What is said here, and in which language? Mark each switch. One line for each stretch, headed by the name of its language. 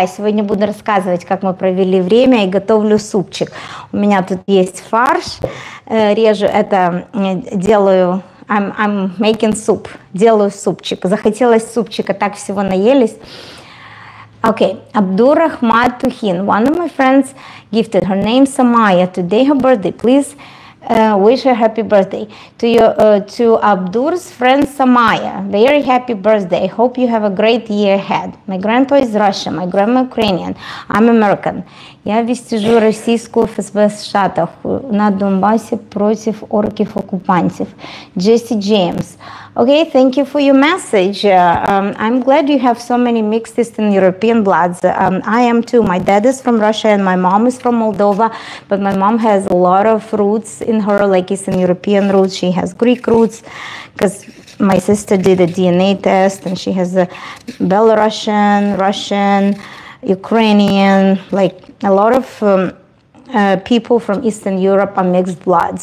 Russian: Я сегодня буду рассказывать, как мы провели время, и готовлю супчик. У меня тут есть фарш. Режу это, делаю,
English: I'm making soup.
Russian: Делаю супчик. Захотелось супчика, так всего наелись.
English: Okay, Abdur Rahmat Tuhin. One of my friends gifted her name Samaya. Today her birthday. Please wish her happy birthday. To Abdur's friend Samaya, very happy birthday. I hope you have a great year ahead. My grandpa is Russian, my grandma Ukrainian, I'm American.
Russian: Я вестижу российскую ФСБ в Штатах на Донбассе против орков-оккупантов.
English: Jesse James. Okay, thank you for your message. I'm glad you have so many mixed Eastern European bloods. I am too. My dad is from Russia and my mom is from Moldova, but my mom has a lot of roots in her, like Eastern European roots. She has Greek roots, because my sister did a DNA test and she has a Belarusian, Russian, Ukrainian, like a lot of people from Eastern Europe are mixed bloods.